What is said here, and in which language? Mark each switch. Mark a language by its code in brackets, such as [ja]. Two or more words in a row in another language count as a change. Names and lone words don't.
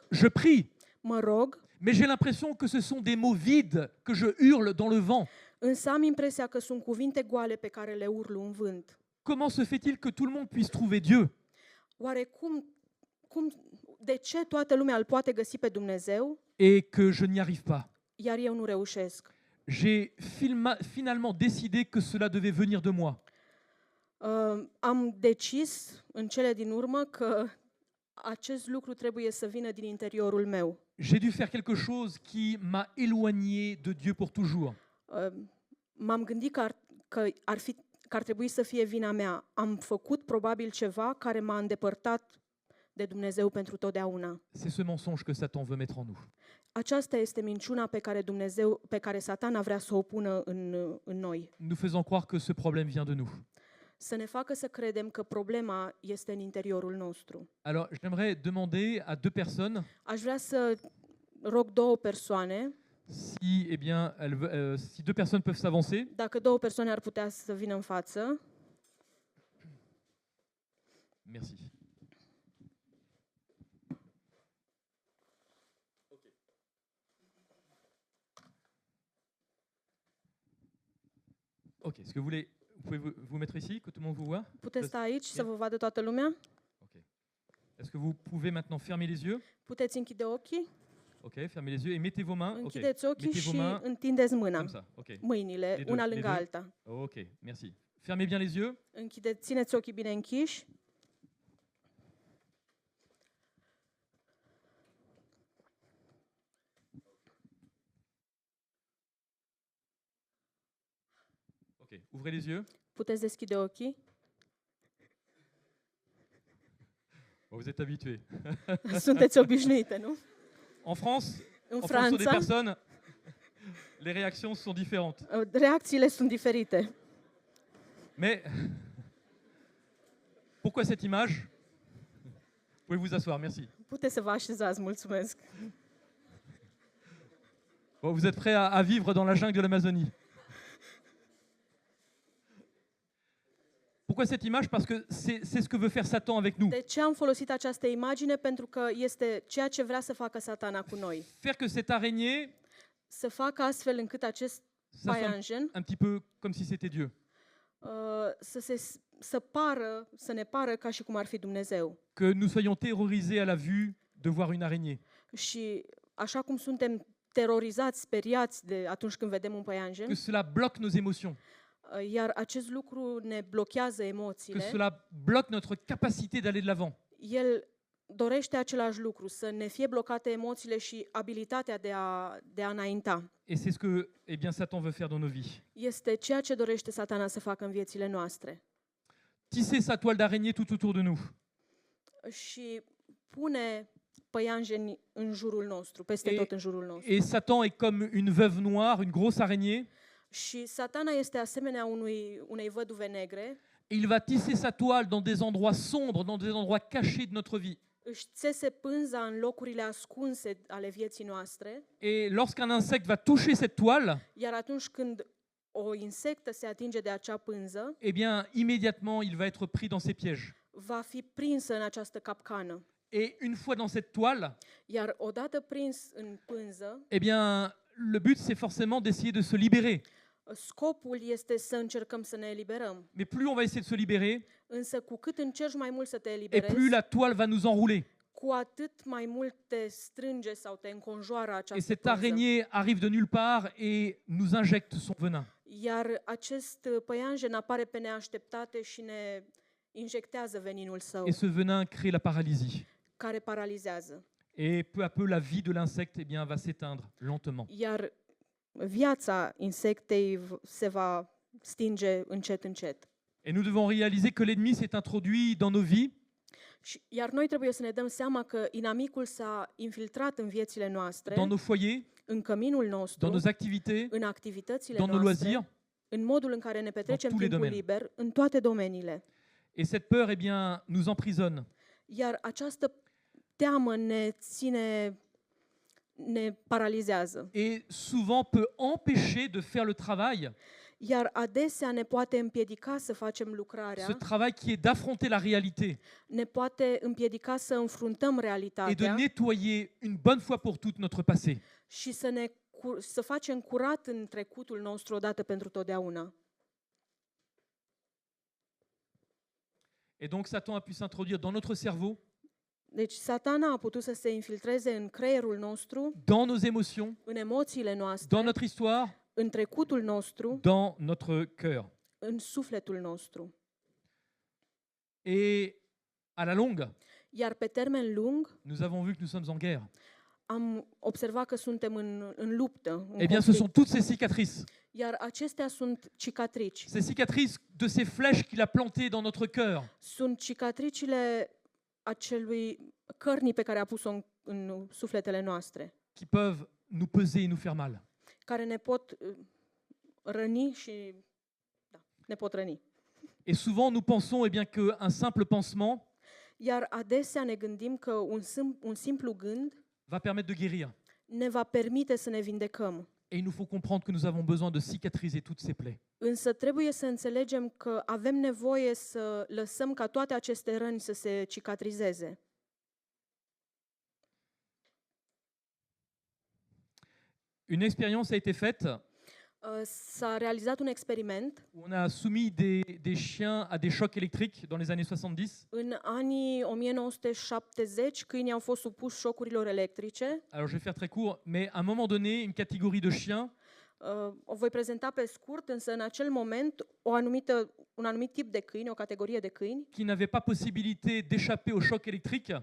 [fr] Je prie, [ro] Mă rog, [fr] mais j'ai l'impression que ce sont des mots vides que je hurle dans le vent. [ro] însă am impresia că sunt cuvinte goale pe care le urlu în vânt. [fr] Comment se fait-il que tout le monde puisse trouver Dieu [ro] Oare de ce toată lumea îl poate găsi pe Dumnezeu, [fr] et que je n'y arrive pas? [ro] iar eu nu reușesc? [fr] J'ai finalement décidé que cela devait venir de moi. [ro] Am decis în cele din urmă că acest lucru trebuie să vină din interiorul meu. [fr] J'ai dû faire quelque chose qui m'a éloigné de Dieu pour toujours. [ro] M-am gândit că ar trebui să fie vina mea. Am făcut probabil ceva care m-a îndepărtat de Dumnezeu pentru totdeauna. [fr] C'est ce mensonge que Satan veut mettre en nous. [ro] Aceasta este minciuna pe care Satana vrea să o pună în noi. [fr] Nous faisant croire que ce problème vient de nous. [ro] Să ne facă să credem că problema este în interiorul nostru. [fr] Alors, j'aimerais demander à deux personnes [ro] Aș vrea să rog două persoane, [fr] si, si deux personnes peuvent s'avancer. [ro] dacă două persoane ar putea să vină în față. [fr] Merci. Ok, est-ce que vous pouvez vous mettre ici, que tout le monde vous voit? [ro] Puteți sta aici să vă vadă toată lumea? [fr] Ok. Est-ce que vous pouvez maintenant fermer les yeux? [ro] Puteți închide ochii? [fr] Ok, fermez les yeux et mettez vos mains. Ok. [ro] Închideți ochii [fr] Mettez vos [ro] și [fr] mains [ro] întindeți mâna. [fr] comme ça. Ok. [ro] Mâinile, [fr] Les deux, [ro] una [fr] les [ro] lângă [fr] deux. [ro] alta. [fr] Ok, merci. Fermez bien les yeux. [ro] Țineți ochii bine închiși. [fr] Ok, ouvrez les yeux. [ro] Puteți deschide ochii. [fr] Bon, vous êtes habitués. [ro] Sunteți obișnuite, nu? [fr] En France, [ro] În [fr] en fonction des [ro] Franța, [fr] personnes, les réactions sont différentes. [ro] reacțiile sunt diferite. [fr] Mais pourquoi cette image? Pouvez vous asseoir, merci. [ro] Puteți să vă așezați, mulțumesc. [fr] Bon, vous êtes prêts à vivre dans la jungle de l'Amazonie? Pourquoi cette image? Parce que c'est ce que veut faire Satan avec nous. [ro] De ce am folosit această imagine? Pentru că este ceea ce vrea să facă Satana cu noi. [fr] Faire que cette araignée, [ro] Să facă astfel încât acest [fr] ça soit [ro] paianjen [fr] un petit peu comme si c'était Dieu. [ro] să ne pară ca și cum ar fi Dumnezeu. [fr] Que nous soyons terrorisés à la vue de voir une araignée. [ro] Și așa cum suntem terorizați, speriați de atunci când vedem un păianjen, [fr] Que cela bloque nos émotions. [ro] iar acest lucru ne blochează [fr] Que [ro] emoțiile, [fr] cela bloque notre capacité d'aller de l'avant. [ro] el dorește același lucru, să ne fie blocate emoțiile și abilitatea de a înainta. [fr] Et c'est ce que eh bien, Satan veut faire dans nos vies. [ro] Este ceea ce dorește Satana să facă în viețile noastre. [fr] Tisser sa toile d'araignée tout autour de nous. [ro] Și pune păianjeni în jurul nostru, peste [fr] Et- [ro] tot în jurul nostru. [fr] Et Satan est comme une veuve noire, une grosse araignée. [ro] Și Satana este asemenea unei văduve negre, [fr] Et il va tisser sa toile dans des endroits sombres, dans des endroits cachés de notre vie. [ro] își țese pânza în locurile ascunse ale vieții noastre, [fr] Et lorsqu'un insecte va toucher cette toile, [ro] iar atunci când o insectă se atinge de acea pânză, [fr] eh bien, immédiatement, il va être pris dans ses pièges. [ro] va fi prinsă în această capcană. [fr] Et une fois dans cette toile, [ro] Iar odată prins în pânză, [fr] eh bien, le but, c'est forcément d'essayer de se libérer. [ro] scopul este să încercăm să ne eliberăm. [fr] Mais plus on va essayer de se libérer, [ro] Însă cu cât încerci mai mult să te [fr] et [ro] eliberezi, [fr] plus la toile va nous enrouler. [ro] cu atât mai mult te strânge sau te înconjoară [fr] Et [ro] această [fr] cette [ro] pânză. [fr] araignée arrive de nulle part et nous injecte son venin. [ro] Iar acest păianjen apare pe neașteptate și ne injectează veninul său, [fr] Et ce venin crée la paralysie. [ro] care paralizează. [fr] Et peu à peu, la vie de l'insecte eh bien, va s'éteindre lentement. [ro] Iar viața insectei se va stinge încet, încet. [fr] Et nous devons réaliser que l'ennemi s'est introduit dans nos vies [ro] Iar noi trebuie să ne dăm seama că inamicul s-a infiltrat în viețile noastre, [fr] dans nos foyers, [ro] în căminul [fr] dans [ro] nostru, [fr] nos activités, [ro] în activitățile [fr] dans nos [ro] noastre, [fr] loisirs. [ro] în modul în care ne petrecem [fr] tous les [ro] timpul [fr] domaines. [ro] liber, în toate domeniile. [fr] Et cette peur, eh bien, nous emprisonne. [ro] Iar această teamă ne paralizează. [fr] Et souvent peut empêcher de faire le travail, [ro] Iar adesea ne poate împiedica să facem [fr] ce [ro] lucrarea, [fr] travail qui est d'affronter la réalité [ro] ne poate împiedica să înfruntăm [fr] et de [ro] realitatea [fr] nettoyer une bonne fois pour toutes notre passé. [ro] și să facem curat în trecutul nostru odată pentru totdeauna. [fr] Et donc Satan a pu s'introduire dans notre cerveau, [ro] Deci Satana a putut să se infiltreze în creierul nostru, [fr] dans nos émotions, [ro] în emoțiile [fr] dans [ro] noastre, [fr] notre histoire, [ro] în trecutul nostru, [fr] dans notre cœur. [ro] în sufletul nostru. [fr] Et à la longue, [ro] Iar pe termen lung [fr] nous avons vu que nous sommes en guerre. [ro] am observat că suntem în luptă, în [fr] Eh bien, ce [ro] conflict. [fr] sont toutes ces cicatrices. [ro] Iar acestea sunt cicatrici. [fr] Ces cicatrices de ces flèches qu'il a plantées dans notre cœur. [ro] Sunt cicatricile acelui cărnii pe care a pus-o în sufletele noastre, [fr] Qui peuvent nous peser et nous faire mal. [ro] care ne pot răni și ne pot răni. [fr] Et souvent, nous pensons eh bien, qu'un simple pansement [ro] Iar adesea ne gândim că un simplu gând [fr] va permettre de guérir. [ro] ne va permite să ne vindecăm. [fr] Et il nous faut comprendre que nous avons besoin de cicatriser toutes ces plaies. [ro] Însă trebuie să înțelegem că avem nevoie să lăsăm ca toate aceste răni să se cicatrizeze. [fr] Une expérience a été faite [ro] S-a realizat un experiment [fr] où on a soumis des chiens à des chocs électriques dans les années 70. [ro] în anii 1970, câinii au fost supuși șocurilor electrice. [fr] Alors je vais faire très court, mais à un moment donné, une catégorie de chiens [ro] O voi prezenta pe scurt, însă în acel moment un anumit tip de câini, o categorie de câini, [fr] qui n'avaient pas possibilité d'échapper au choc électrique,